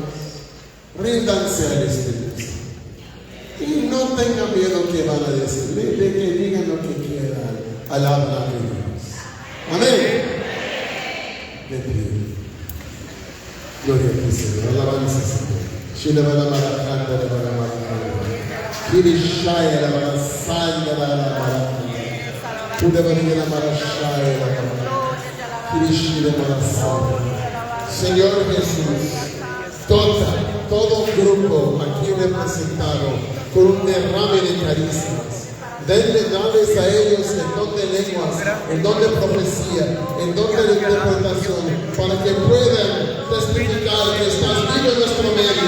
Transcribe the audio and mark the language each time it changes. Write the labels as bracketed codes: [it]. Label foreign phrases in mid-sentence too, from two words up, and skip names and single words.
[es] Ríndanse al Espíritu Santo. Y no tengan miedo que van a decir, de que digan lo que quieran al hablar de Dios. Amén. De pie. Gloria a ti, Señor. Alabanza, Señor. Shilabala Marakanda, la Marakanda. Kirishaya, la Marasanda, la Marakanda. Udavani, la Marashaya, la Marakanda. Kirishira, la Marasanda. Señor Jesús, todo grupo aquí representado con un derrame de carismas. Dales a ellos el don de lenguas, el don de profecía, el don de interpretación, para que puedan testificar que estás vivo en nuestro medio.